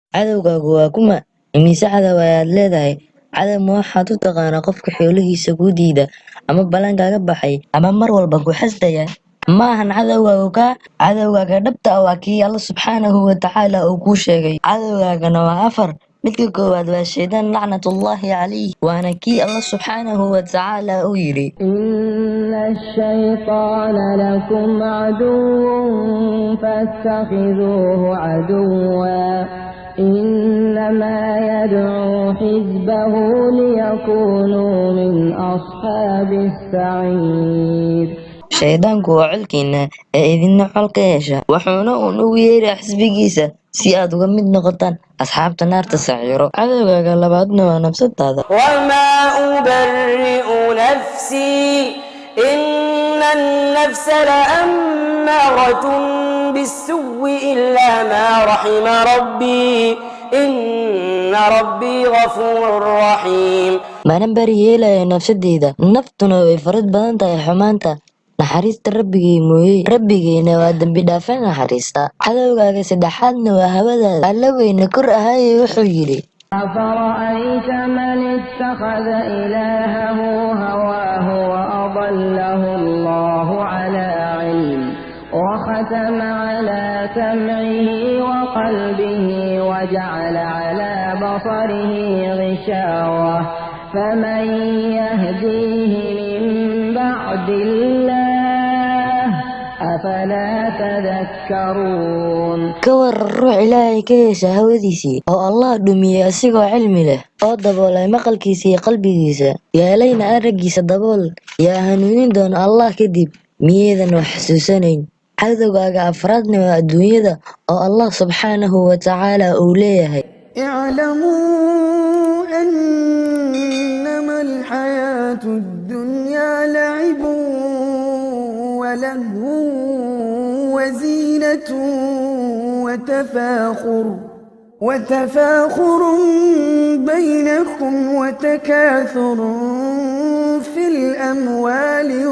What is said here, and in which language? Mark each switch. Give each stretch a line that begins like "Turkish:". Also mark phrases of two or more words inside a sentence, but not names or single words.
Somali: cadowgaagu waa kuma imise cadow ayaad leedahay cadow ma waxaad u taqaanaa qofka xoolihiisa kuu diida ama ballankaaga baxay ama mar walba ku xasdaya ma ahan cadowgaaga dhabta ah waa kii alla
Arabic: سبحانه وتعالى
Somali: uu kuu sheegay cadowgaagana waa afar midka koowaad waa shaydaan
Arabic: لعنة الله عليه
Somali: waana kii alla
Arabic: سبحانه وتعالى
Somali: uu yidhi
Arabic: إن الشيطان لكم عدو فاتخذوه عدوا إنما يدعو حزبه ليكونوا من أصحاب السعير
Somali: shaydaanku waa colkiina ee idinna col ka yeesha wuxuuna uun ugu yeeraa xisbigiisa si aad uga mid noqotaan asxaabta naarta saciiro cadowgaaga labaadna waa nafsadaada
Arabic: وما أبرئ نفسي إن النفس لأمارة بالسوء إلا ما رحم ربي إن ربي غفور رحيم
Somali: maanan bari yeelaya nafsadeyda naftuna way farad badan tahay xumaanta naxariista rabbigay mooye rabbigeena waa dembi dhaafe naxariista cadowgaaga saddexaadna waa hawadaada alla weyne kor ahaaye wuxuu yidhi
Arabic: أفرأيت من اتخذ إلهه هواه وأضله الله على علم وختم على سمعه وقلبه وجعل على بصره غشاوة فمن يهديه من بعد الله أفلا تذكرون
Somali: ka waran ruux ilaahay ka yeesha hawadiisii oo allah dhumiyey asigoo cilmi leh oo daboolay maqalkiisa iyo qalbigiisa yeelayna araggiisa dabool yaa hanuunin doona allah kadib miyeedan wax xasuusanayn cadowgaaga afraadna waa adduunyada oo allah
Arabic: سبحانه وتعالى
Somali: uu leeyahay
Arabic: اعلموا أنما الحياة الدنيا لعب ولهو وزينة وتفاخر بينكم وتكاثر في الأموال